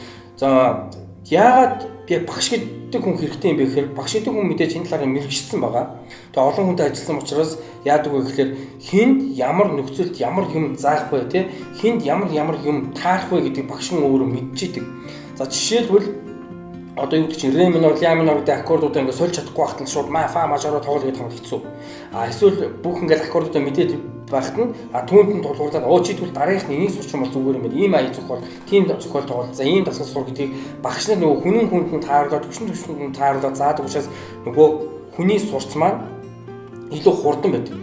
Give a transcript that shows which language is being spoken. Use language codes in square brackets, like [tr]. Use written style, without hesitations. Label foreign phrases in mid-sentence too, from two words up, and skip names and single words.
[mn] За яагаад би багш гэдэг хүн хэрэгтэй юм бэ гэхээр багш гэдэг хүн мэдээж энэ талаар мэрэгчсэн байгаа. Тэгээ олон хүнтэй ажилласан учраас яадаг вэ гэхээр хинд ямар нөхцөлд ямар юм заах вэ те хинд ямар юм таарах вэ гэдгийг багш нь өөрөө мэдчихэдэг. За жишээлбэл одоо юу гэж ре минор, ля минор гэдэг аккордуудаа ингээд сольж чадахгүй байхад нь шууд ма фа мажороо тоглох гэдэг хамт хэцүү. Эсвэл бүх ингээд аккордуудаа мэдээд байхад нь түүнд нь тулгуурлаад чи тэгвэл дараагийнх нь энийг сурч юм бол зүгээр юм байна. Ийм ая зохиол, тийм зохиол тоглол. За ийм дасгал сур гэдгийг багш нар нөгөө хүнд нь тааруулаад төвшөнд нь тааруулаад заадаг учраас нөгөө хүний сурц маань илүү хурдан байдаг.